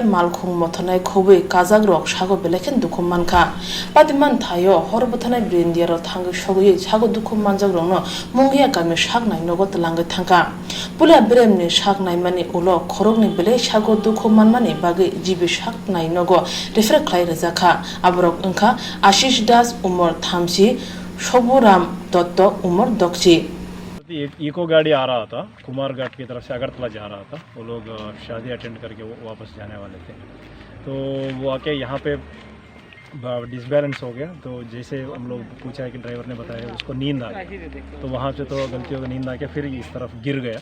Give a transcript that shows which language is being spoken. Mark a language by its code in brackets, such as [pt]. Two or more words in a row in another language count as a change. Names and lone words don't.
[trp] malkhung mothornai khobui kajak rok sago belai dukhu mankha patiman thaio horobothanai brindiaro thangwi sogui sago dukhu manjak rokno mungiakami sak nainogo tlangai thangkha pulia bremni sak naimani ulo khorokni belai sago dukhu manmani bagwi jibi sak nainogo refer khlai rwjakha aborok Wngkha Ashish das umor 30 Soburam dotto umor 10 [hi] इको गाड़ी आ रहा था कुमारघाट की तरफ से अगरतला जा रहा था। वो लोग शादी अटेंड करके वापस जाने वाले थे, तो वो आके यहाँ पे डिसबैलेंस हो गया। तो जैसे हम लोग पूछा है कि ड्राइवर ने बताया उसको नींद आ गई, तो वहाँ से तो गलती हो गई, नींद आ के फिर इस तरफ गिर गया।